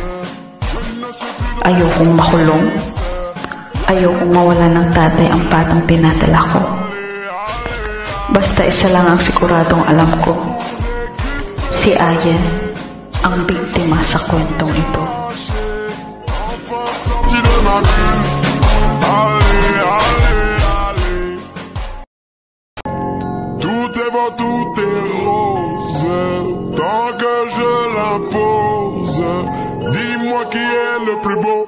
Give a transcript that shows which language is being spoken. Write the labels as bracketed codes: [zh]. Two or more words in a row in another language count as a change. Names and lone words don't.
[tl] Ayaw kong makulong. Ayaw kong mawala ng tatay ang batang pinadala ko. Basta isa lang ang siguradong alam ko. Si Ayen ang biktima sa kwentong ito. [fr] Tout est beau, tout est rose, tant que je l'impose. Dis-moi qui est le plus beau.